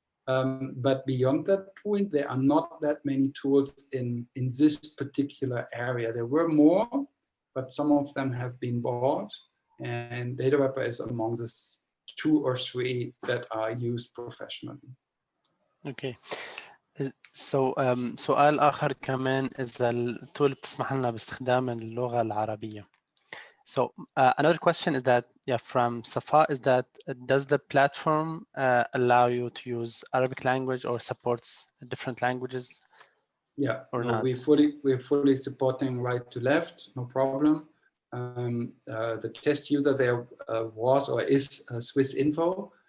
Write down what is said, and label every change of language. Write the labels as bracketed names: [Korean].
[English] But beyond that point, there are not that many tools in this particular area. There were more, but some of them have been bought. And Datawrapper is among the 2 or 3 that are used professionally. Okay. [Arabic] So سؤال آخر كمان إذا التول بتسمح لنا باستخدام اللغة العربية. [English] So another question is that, from Safa, is that does the platform allow you to use Arabic language or supports different languages? Yeah, or no, we're fully supporting right to left, no problem. The test user there was or is Swiss Info.